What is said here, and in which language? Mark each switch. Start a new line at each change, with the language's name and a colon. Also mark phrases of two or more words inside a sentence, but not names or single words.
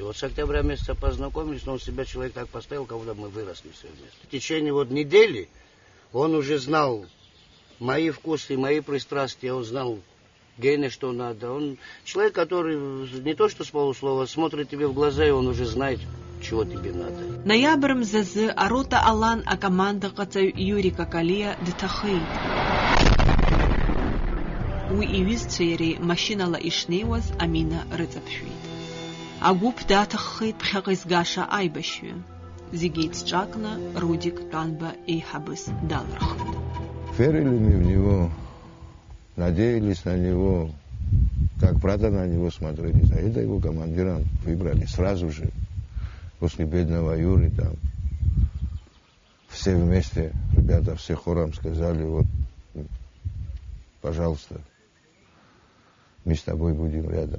Russian: Вот с октября месяца познакомились, но он себя человек так поставил, как будто мы выросли все вместе. В течение вот недели он уже знал мои вкусы, мои пристрастия, он знал Гене, что надо. Он человек, который не то что с полуслова, смотрит тебе в глаза, и он уже знает, чего тебе надо.
Abkhazian: Ноябрь мзазы арота алан акоманда ҟаҵаҩ Иури Какалиа дҭахеит. Уи иҩызцәа иареи машьынала ишнеиуаз амина рыҵаԥшәеит. Агәыԥ даҭаххеит ԥхьаҟа изгаша аибашьҩы. Зегьы еицҿакны Рудик Тәанба еиҳабыс далырхит.
Russian: Верили мы в него, надеялись на него, как брата на него смотрели. За это его командиром выбрали сразу же, после бедного Юры там. Все вместе, ребята, все хором сказали, вот, пожалуйста, мы с тобой будем рядом.